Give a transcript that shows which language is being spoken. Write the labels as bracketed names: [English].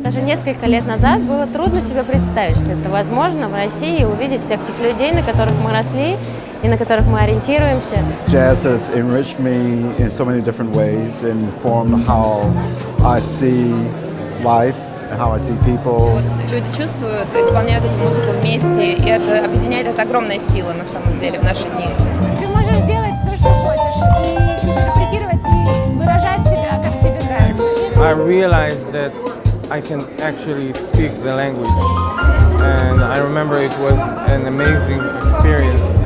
[Russian] Даже несколько лет назад было трудно себе представить, что это возможно в России, увидеть всех тех людей, на которых мы росли и на которых мы ориентируемся. [English] Jazz has enriched me in so many different ways and informed how I see life and how I see people. [Russian] Люди чувствуют, исполняют эту музыку вместе, и это объединяет, это огромная сила на самом деле в наши дни. Ты можешь делать все, что хочешь, и интерпретировать, и выражать себя, как тебе нравится. [English] I realized that I can actually speak the language, and I remember it was an amazing experience.